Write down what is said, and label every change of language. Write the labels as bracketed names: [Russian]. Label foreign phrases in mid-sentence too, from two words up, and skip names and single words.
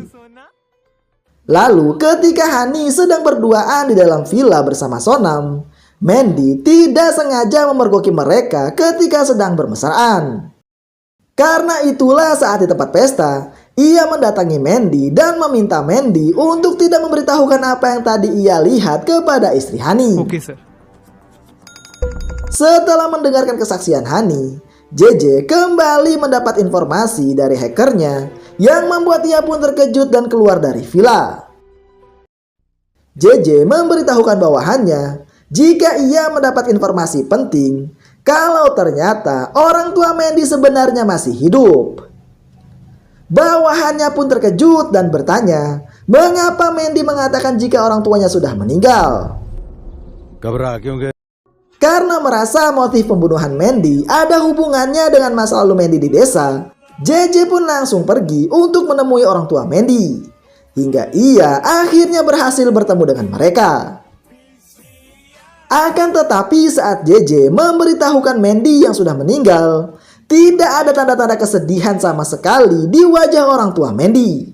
[Indonesian] Lalu ketika Hani sedang berduaan di dalam villa bersama Sonam, Mandy tidak sengaja memergoki mereka ketika sedang bermesraan. Karena itulah saat di tempat pesta, ia mendatangi Mandy dan meminta Mandy untuk tidak memberitahukan apa yang tadi ia lihat kepada istri Hani. [English] okay sir [Indonesian] Setelah mendengarkan kesaksian Hani, JJ kembali mendapat informasi dari hackernya yang membuat ia pun terkejut dan keluar dari villa. JJ memberitahukan bawahannya jika ia mendapat informasi penting kalau ternyata orang tua Mandy sebenarnya masih hidup. Bawahannya pun terkejut dan bertanya mengapa Mandy mengatakan jika orang tuanya sudah meninggal. [Hindi] घबरा क्यों गए? [Indonesian] Karena merasa motif pembunuhan Mandy ada hubungannya dengan masa lalu Mandy di desa, JJ pun langsung pergi untuk menemui orang tua Mandy. Hingga ia akhirnya berhasil bertemu dengan mereka. Akan tetapi saat JJ memberitahukan Mandy yang sudah meninggal, tidak ada tanda-tanda kesedihan sama sekali di wajah orang tua Mandy.